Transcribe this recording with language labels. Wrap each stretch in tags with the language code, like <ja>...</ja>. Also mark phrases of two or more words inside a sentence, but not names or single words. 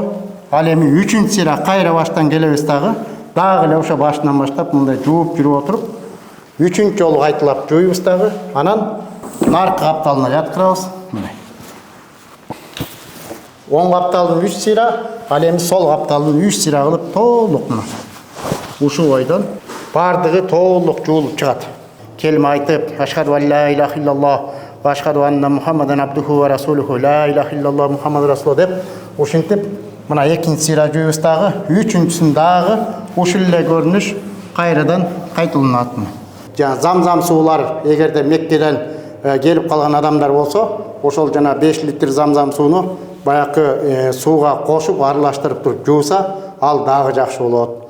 <ky>Ал эми үчүнчү сыйра кайра баштан келебиз дагы эле ошо башынан баштап мындай жууп жүрүп отуруп үчүнчү жолу кайталап жууйбуз дагы. Анан наркы капталына жаткырабыз. Мындай оң капталдын 3 сыйра, ал эми сол капталдын 3 сыйра кылып толук мына ушул ойдон бардыгы толук жуулуп чыгат. Келме айтып,</ky> <ar>أشهد أن لا إله إلا الله وأشهد أن محمدا عبده ورسوله لا إله إلا الله محمد رسول</ar> <ky>деп ушинтип мына экинчи сыйра жууйбуз дагы, үчүнчүсүн дагы ушул эле көрүнүш кайрадан кайталанат. Жана замзам суулар эгерде Меккеден келип калган адамдар болсо, ошол жана 5 литр замзам сууну баякы сууга кошуп аралаштырып туруп жууса, ал дагы жакшы болот.</ky>